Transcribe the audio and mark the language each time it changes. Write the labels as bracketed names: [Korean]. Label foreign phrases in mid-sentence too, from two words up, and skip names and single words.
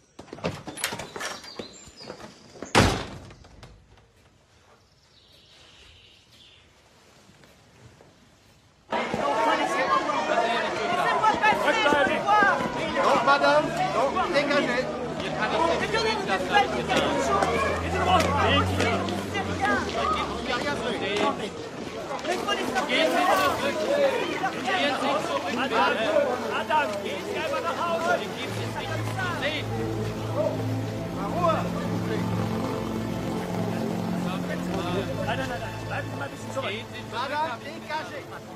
[French] Donc, madame, donc, dégagez. [German] Adam, gehen Sie einfach nach Hause. Nee. Ruhe. Nein, bleiben Sie mal ein bisschen zurück. [French] Madame, dégagez.